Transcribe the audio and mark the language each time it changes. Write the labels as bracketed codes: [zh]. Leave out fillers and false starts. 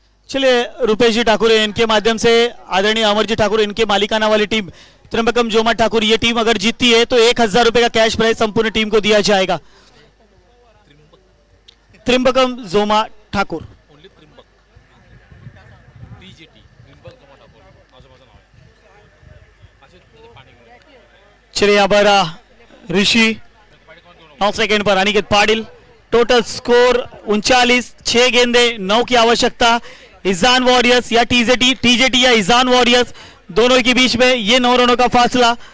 [hi] चलिए रुपेश जी ठाकुर इनके माध्यम से आदरणीय अमर जी ठाकुर इनके मालिकाना वाली टीम त्रिम्बकम जोमा ठाकुर, ये टीम अगर जीतती है तो 1000 रुपए का कैश प्राइज संपूर्ण टीम को दिया जाएगा। त्रिम्बकम जोमा ठाकुर, [mr] ओनली त्रिंबक TJT त्रिंबक जमा ठाकूर असं माझं नाव आहे. असे त्याचे पाणी घेऊन [hi] चलिए यहाँ पर ऋषि [mr] पाणी कोण घेऊन [hi] 9 सेकंड पर अनिकेत पाटिल, टोटल स्कोर 39, 6 गेंदे 9 की आवश्यकता। इजान वॉरियर्स या टीजेटी या इजान वॉरियर्स दोनों के बीच में ये 9 रनों का फासला।